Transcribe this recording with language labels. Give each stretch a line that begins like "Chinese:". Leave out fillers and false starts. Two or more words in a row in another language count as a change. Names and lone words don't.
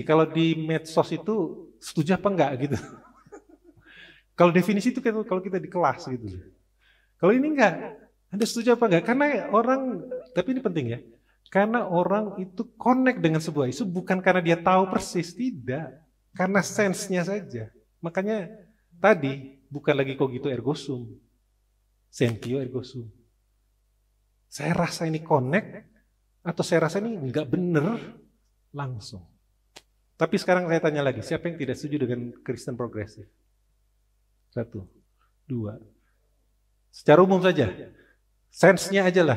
Indonesian: Kalau di medsos itu setuju apa enggak gitu. Kalau definisi itu kalau kita di kelas gitu. Kalau ini enggak, Anda setuju apa enggak? Karena orang, tapi ini penting ya, karena orang itu connect dengan sebuah isu bukan karena dia tahu persis, tidak. Karena sense-nya saja. Makanya tadi, bukan lagi
Latin: cogito ergo sum, sentio ergo sum.
Indonesian: Saya rasa ini connect, atau saya rasa ini enggak benar, langsung. Tapi sekarang saya tanya lagi, siapa yang tidak setuju dengan Kristen progresif? 1, 2. Secara umum saja, sense-nya aja lah.